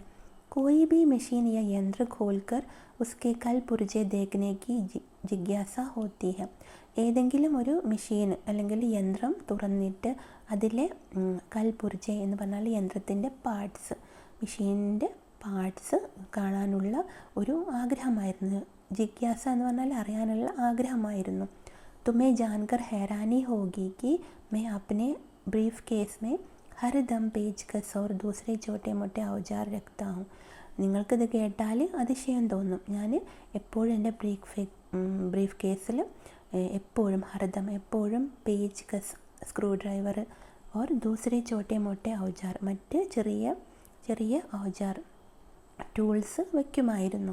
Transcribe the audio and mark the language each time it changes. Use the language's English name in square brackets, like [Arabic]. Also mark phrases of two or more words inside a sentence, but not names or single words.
[Hindi] कोई भी मशीन या यंत्र खोलकर उसके कल पुर्जे देखने की जिज्ञासा होती है. [Malayalam] ഏതെങ്കിലും ഒരു മെഷീൻ അല്ലെങ്കിൽ യന്ത്രം തുറന്നിട്ട് അതിലെ [Hindi] कल पुर्जे [Malayalam] എന്ന് പറഞ്ഞാൽ യന്ത്രത്തിൻ്റെ പാർട്സ്, മെഷീനിൻ്റെ പാർട്സ് കാണാനുള്ള ഒരു ആഗ്രഹമായിരുന്നു. ജിജ്ഞാസ എന്ന് പറഞ്ഞാൽ അറിയാനുള്ള ആഗ്രഹമായിരുന്നു. [Hindi] तुम्हें जानकर हैरानी होगी कि मैं अपने [English] brief case [Hindi] में हर दम पेचकस और दूसरे छोटे मोटे औजार रखता हूँ. [Malayalam] നിങ്ങൾക്കിത് കേട്ടാൽ അതിശയം തോന്നും. ഞാൻ എപ്പോഴും എൻ്റെ ബ്രീഫ് കേസിൽ എപ്പോഴും ഹർദം എപ്പോഴും [Hindi] पेच कस [English] screw driver [Hindi] और दूसरे छोटे मोटे औजार [Malayalam] മറ്റ് ചെറിയ ചെറിയ ഔജാർ ടൂൾസ് വയ്ക്കുമായിരുന്നു.